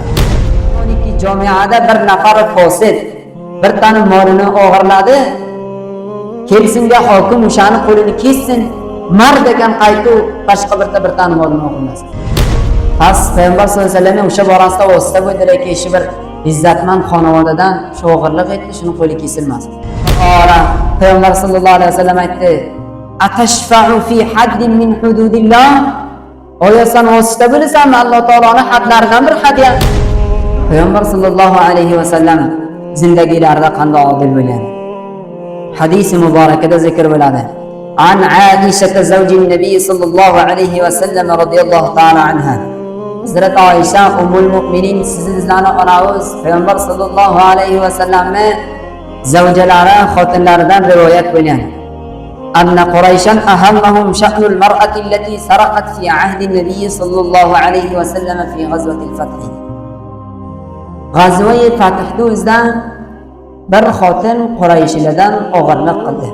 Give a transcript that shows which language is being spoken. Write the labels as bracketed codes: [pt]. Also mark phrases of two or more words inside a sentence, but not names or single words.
[uz] Yoki jamiada bir nafar fosid bir tani molini o'g'irladi, kelsinga hokim o'shani qo'lini kessin, mard ekan qaytu boshqa bir tani molini o'g'irlasin. Past payg'ambar [ar] صلى الله عليه وسلم [uz] o'sha borasida vosita bo'ldilarki, ishi bir izzatmand xonavodadan shu o'g'irlik etdi, shuni qo'li kesilmasin. Ora payg'ambar [ar] صلى الله عليه وسلم aytdi: "أتشفع في حد من حدود الله?" [uz] Oyasan vosita bo'lasanmi Alloh taoloning hadlaridan bir hadya? Payg'ambar [ar] صلى الله عليه وسلم [uz] zindagilarida qanday odil bo'lgan. Hadis muborakada zikr bo'ladi. [ar] عن عائشة زوج النبي صلى الله عليه وسلم رضي الله تعالى عنها. [uz] Hazrat Aisha [ar] أم المؤمنين, [uz] sizlarning onangiz Payg'ambar [ar] صلى الله عليه وسلم [uz] zavjalari, xotinlaridan rivoyat bo'lgan. [ar] أن قريشا أهمهم شأن المرأة التي سرقت في عهد النبي صلى الله عليه وسلم في غزوة الفتح. [uz] G'azva-i Fathda o'zdan bir xotin Qurayshlardan o'g'irlik qildi.